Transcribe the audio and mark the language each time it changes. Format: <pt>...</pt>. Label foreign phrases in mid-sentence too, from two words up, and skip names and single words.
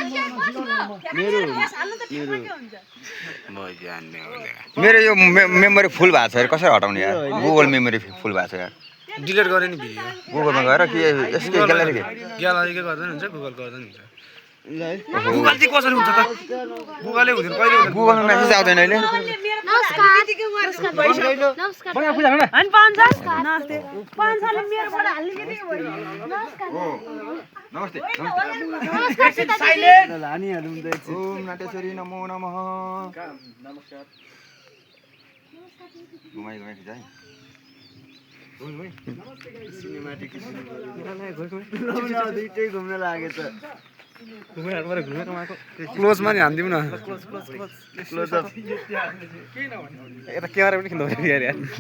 <ne>मेरो यो</ne> <en>memory full</en> <ne>भएको छ यार, कसरी हटाउने यार? गुगल</ne> <en>memory full</en> <ne>भएको छ यार। डिलिट गरे नि भिडियो। गुगलमा गएर के यसको ग्यालेरी ग्यालरीकै गर्दा नि हुन्छ, गुगल गर्दा नि हुन्छ। गुगल चाहिँ कसरी हुन्छ त? गुगलै हुँदैन कहिले हुँदैन। गुगलमा मेसेज आउँदैन अहिले। नमस्ते।</ne> <sa>ओम नाट्येश्वरी नमो नमः।</sa> <ne>घुमाइ खिचाइ दुइटै घुम्न लाग्यो त। क्लोजमा नि हानिदिउँ न। यता क्यामेरा पनि खिच्नु पर्यो यार।</ne>